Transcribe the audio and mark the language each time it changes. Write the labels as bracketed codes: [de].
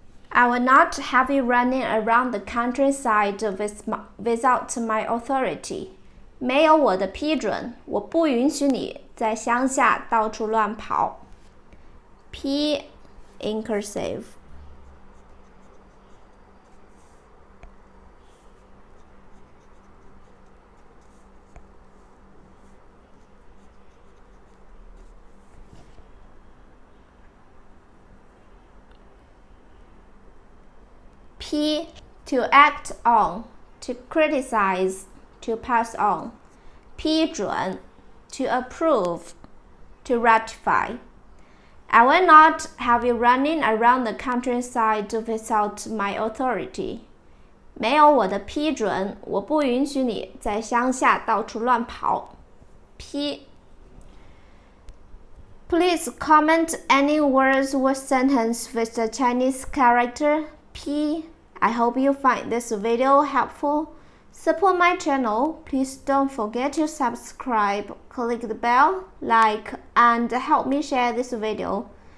[en] I will not have you running around the countryside without my authority. [zh] 没有我的批准，我不允许你在乡下到处乱跑。 [en] P in cursive. P, to act on, to criticize, to pass on. 批准, to approve, to ratify. I will not have you running around the countryside without my authority. [zh] 没有我的批准，我不允许你在乡下到处乱跑。 [en] P. Please comment any words or sentence with the Chinese character P. I hope you find this video helpful. Support my channel. Please don't forget to subscribe, click the bell, like, and help me share this video.